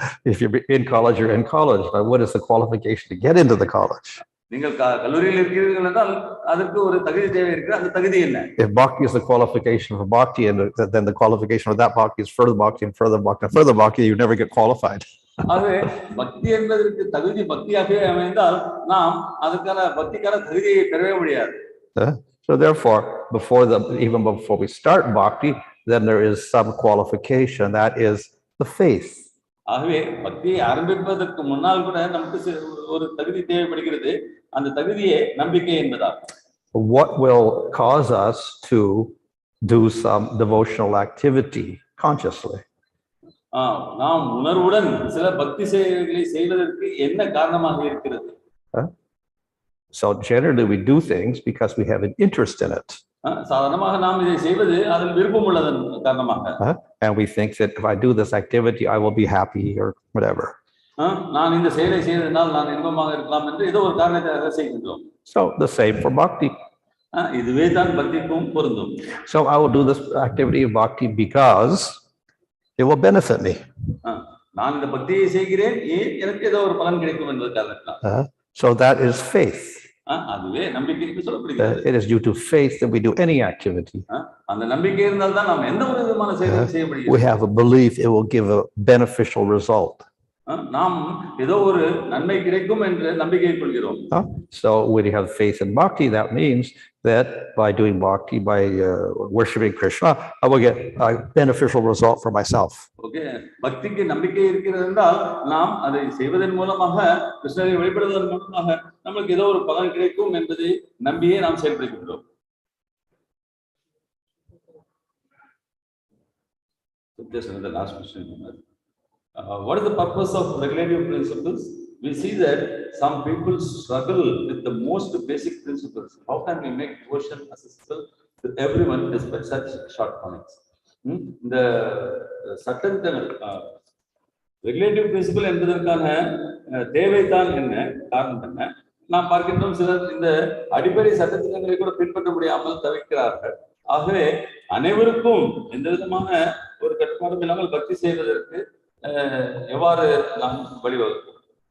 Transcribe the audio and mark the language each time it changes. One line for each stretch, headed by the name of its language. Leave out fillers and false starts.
English: If you're in college, you're in college. But what is the qualification to get into the college?
Tamil: நீங்கள் கல்லூரியில் இருக்கிறீர்கள் என்றால் அதற்கு ஒரு தகுதி தேவை இருக்கு. அந்த தகுதி என்ன?
English: If bhakti is the qualification for bhakti, and then the qualification for that bhakti is further bhakti and further bhakti and further bhakti, you never get qualified.
Tamil: ஆகவே பக்தி என்பதற்கு தகுதி பக்தியாகவே அமைந்தால் நாம் அதற்கான பக்திக்கான தகுதியை பெறவே முடியாது.
English: So therefore, even before we start bhakti, then there is some qualification, that is the faith.
Tamil: ஆகவே பக்தியை ஆரம்பிப்பதற்கு முன்னால் கூட நமக்கு ஒரு தகுதி தேவைப்படுகிறது. அந்த தகுதியே நம்பிக்கை என்பதால்.
English: What will cause us to do some devotional activity consciously?
Tamil: நாம் உணர்வுடன் சில பக்தி சேவைகளை செய்வதற்கு என்ன காரணமாக இருக்கிறது?
English: So generally we do things because we have an interest in it.
Tamil: சாதாரணமாக நாம் இதை செய்வது அதில் விருப்பம் உள்ளதன் காரணமாக.
English: And we think that if I do this activity, I will be happy or whatever.
Tamil: நான் இந்த செயலை செய்ததால் நான் இன்பமாக இருக்கலாம் என்று ஏதோ ஒரு காரணத்தை செய்கின்றோம்.
English: So the same for bhakti.
Tamil: இதுவே தான் பக்திக்கும் பொருந்தும்.
English: So I will do this activity of bhakti because it will benefit me.
Tamil: நான் இந்த பக்தியை செய்கிறேன் ஏன் எனக்கு ஏதோ ஒரு பலன் கிடைக்கும் என்பதற்காக.
English: So that is faith.
Tamil: அதுவே நம்பிக்கை என்று சொல்லப்படுகிறது.
English: It is due to faith that we do any activity.
Tamil: அந்த நம்பிக்கை இருந்தால் தான் நாம் எந்த ஒரு விதமான செயலையும் செய்ய முடியும்.
English: We have a belief it will give a beneficial result.
Tamil: நாம் ஏதோ ஒரு நன்மை கிடைக்கும் என்று நம்பிக்கை கொள்கிறோம்.
English: So when you have faith in bhakti, that means that by doing bhakti, by worshiping Krishna, I will get a beneficial result for myself.
Tamil: Okay, பக்திக்கு நம்பிக்கை இருக்கிறது என்றால் நாம் அதை செய்வதன் மூலமாக கிருஷ்ணரை வழிபடுவதன் மூலமாக நமக்கு ஏதோ ஒரு பலன் கிடைக்கும் என்பதை நம்பியே நாம் செயல்படுகிறோம்.
English: Just another last question. What is the purpose of regulative principles? We see that some people struggle with the most basic principles. How can we make devotion accessible to everyone despite such shortcomings?
Tamil: The சட்டங்கள் regulative principle என்பதற்கான தேவைதான் என்ன, காரணம் என்ன? நாம் பார்க்கின்றோம் சிலர் இந்த அடிப்படை சட்டத்திட்டங்களை கூட பின்பற்ற முடியாமல் தவிக்கிறார்கள். ஆகவே அனைவருக்கும் எந்த விதமான ஒரு கட்டுப்பாடும் இல்லாமல் பக்தி செய்வதற்கு எவ்வாறு நாம் வழிவகுப்போம்?